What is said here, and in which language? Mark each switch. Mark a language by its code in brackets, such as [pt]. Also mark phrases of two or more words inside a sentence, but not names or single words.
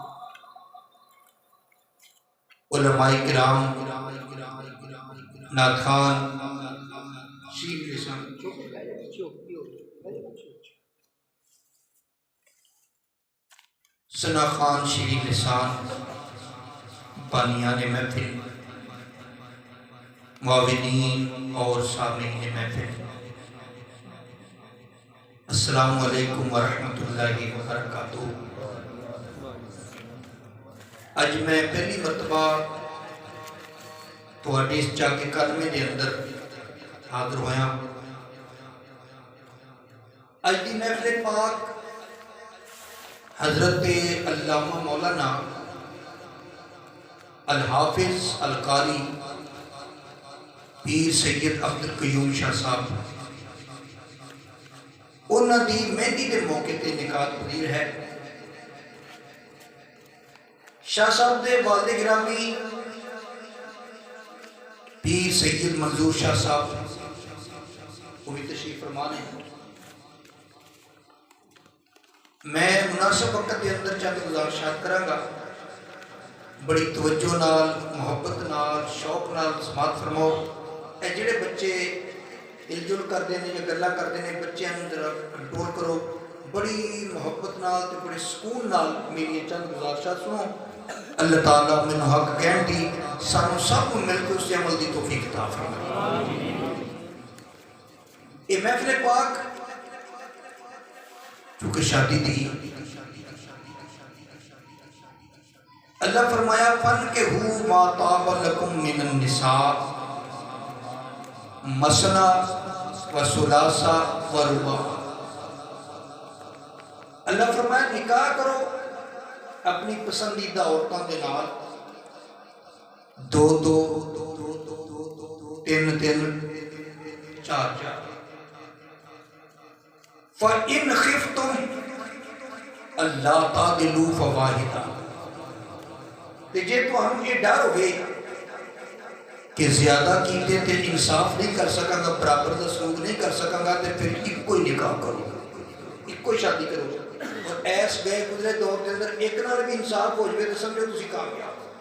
[ur] علماء کرام نعت خوان شیخ لسان ثنا خان شیخ لسان بانیان محفل معاونین اور سامعین محفل [ar] السلام علیکم ورحمۃ اللہ وبرکاتہ۔ [pa] اج میں پہلی مرتبہ تواڈے اس چاکے کلمے دے اندر حاضر ہویا۔ اج دی محفل پاک حضرت علامہ مولانا الحافظ القاری پیر سید عبد القیوم شاہ صاحب انہاں دی مہندی دے موقع تے نکاح پذیر ہے۔ شاہ صاحب دے والد گرامی پیر سید منظور شاہ صاحب وہ بھی تشریف فرما ہیں۔ میں مناسب وقت کے اندر چند گزارشات کراں گا، بڑی توجہ نال محبت نال شوق نال سماعت فرماؤ۔ اے جڑے بچے ہل جل کرتے ہیں یا گلا کرتے ہیں بچیاں نوں ذرا کنٹرول کرو، بڑی محبت نال تے بڑے سکون نال میری چند گزارشات سنو۔ اللہ تعالیٰ مینوں حق کہن دی سانوں سب کو مل کے اس عمل دی توفیق عطا فرمائے۔ یہ محفل پاک چونکہ شادی دی اللہ فرمایا [ar] فَانْكِحُوا مَا طَابَ لَكُم مِّنَ النِّسَاءِ مَثْنَىٰ وَثُلَاثَ وَرُبَاعَ۔ [ur] اللہ فرمایا نکاح کرو اپنی پسندیدہ عورتوں کے نال، دو دو تین تین چار چار۔ [ar] فَإِنْ خِفْتُمْ أَلَّا تَعْدِلُوا فَوَاحِدًا۔ [pa] جے تو ہم یہ ڈر ہوئے کہ زیادہ کیتے تے انصاف نہیں کر سکاں گا، برابر دا سلوک نہیں کر سکاں گا، تے پھر ایک کوئی نکاح کرو، ایک کوئی شادی کرو۔ اور ایس گئے گزرے دور کے اندر ایک نال بھی انصاف ہو جائے تو سمجھو تسی کامیاب۔